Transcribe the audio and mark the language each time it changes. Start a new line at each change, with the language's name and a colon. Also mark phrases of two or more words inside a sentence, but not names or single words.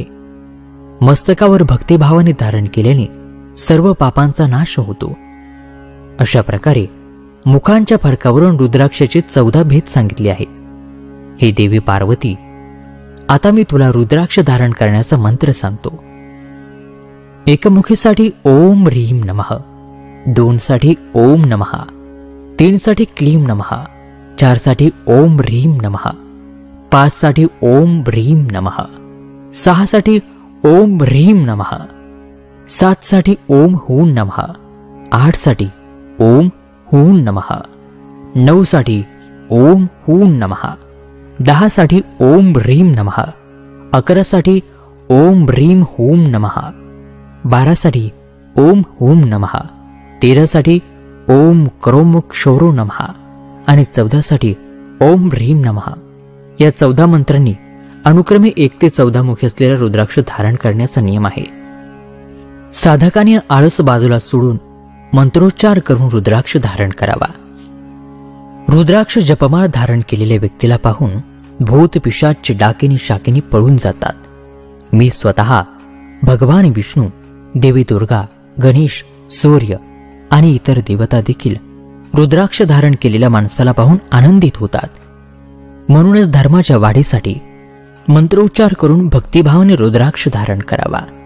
Marathi: मस्तकावर भक्तिभावाने धारण केल्याने सर्व पापांचा नाश होतो. अशा प्रकारे मुखांच्या फरकावरून रुद्राक्षाचे 14 भेद सांगितले आहेत. हे देवी पार्वती, आता मी तुला रुद्राक्ष धारण करण्याचा मंत्र सांगतो.
Sanskrit: एकमुखीसाठी ओम ह्रीम नमः, 2 साठी ओम नमः, 3 साठी क्लीम नमः, 4 साठी ओम ह्रीम नमः, 5 साठी ओम ह्रीम नमः, 6 साठी ओम ह्रीम नमः, 7 साठी ओम हूं नमः, 8 साठी ओम हूं नमः, 9 साठी ओम हूं नमः, 10 साठी ओम ह्रीम नमः, 11 साठी ओम ह्रीम हूं नमः, 12 साठी ओम हूं नमः, 13 साठी ओम क्रोम क्षोरो नमः
Marathi: आणि 14 साठी
Sanskrit: ओम ह्रीम नमः.
Marathi: या 14 मंत्रांनी अनुक्रमे 1 ते 14 मुखे असलेला रुद्राक्ष धारण करण्याचा नियम आहे. साधकाने आळस बाजूला सोडून मंत्रोच्चार करून रुद्राक्ष धारण करावा. रुद्राक्ष जपमाळ धारण केलेल्या व्यक्तीला पाहून भूत पिशाच डाकिनी शाकिनी पळून जातात. मी स्वतः भगवान विष्णू, देवी दुर्गा, गणेश, सूर्य आणि इतर देवता देखील रुद्राक्ष धारण केलेल्या माणसाला पाहून आनंदित होतात. म्हणूनच धर्माच्या वाढीसाठी मंत्रोच्चार करून भक्तिभावाने रुद्राक्ष धारण करावा.